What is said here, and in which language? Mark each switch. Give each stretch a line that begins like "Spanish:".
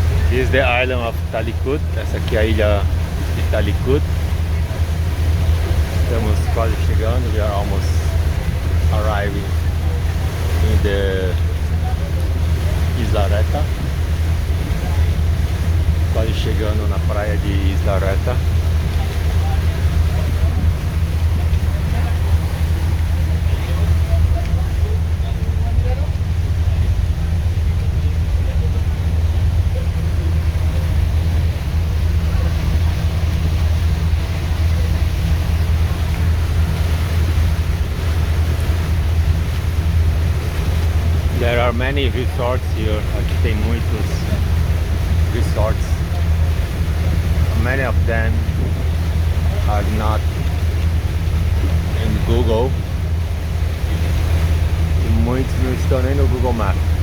English: This is the island of Talikud.
Portuguese: Essa aqui é a ilha de Talikud. Estamos quase chegando.
English: We are almost arriving in the Islareta.
Portuguese: Quase chegando na praia de Islareta.
English: There are many resorts here.
Portuguese: Aqui tem muitos resorts.
English: Many of them are not in Google.
Portuguese: E muitos não estão nem no Google Maps.